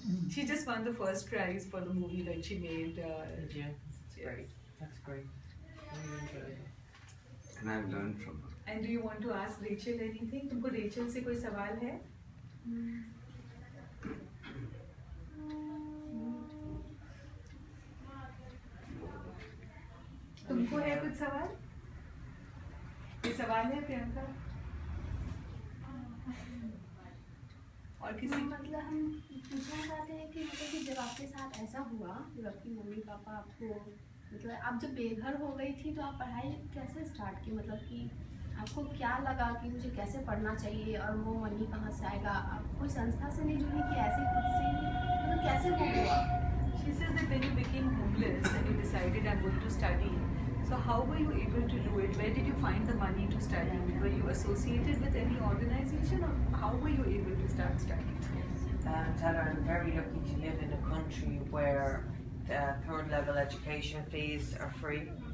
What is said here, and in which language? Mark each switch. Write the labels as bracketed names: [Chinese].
[English] She just won the first prize for the movie that she made. Did you? That's great. That's great. Really enjoyed it. And I've learned from her. And do you want to ask Rachel anything? [Hindi] तुमको Rachel से कोई सवाल है? तुमको है कुछ सवाल? ये सवाल है प्रियंका? और किसी? मतलब हम पूछना चाहते हैं कि मतलब कि जब आपके साथ ऐसा हुआ, जब आपकी मम्मी पापा आपको मतलब आप जब बेघर हो गई थी तो आप पढ़ाई कैसे स्टार्ट की? मतलब कि आपको क्या लगा कि मुझे कैसे पढ़ना चाहिए और वो मनी कहाँ से आएगा? आप कोई संस्था से नहीं जुड़ी कि ऐसे खुद से मतलब कैसे वो हुआ? [English] She says that when you became homeless and you decided I'm going to study, so how were you able to do it? Where did you find the money to study? Were you associated with any organization, or how were you able to start studying? Tara, I'm very lucky to live in a country where third level education fees are free.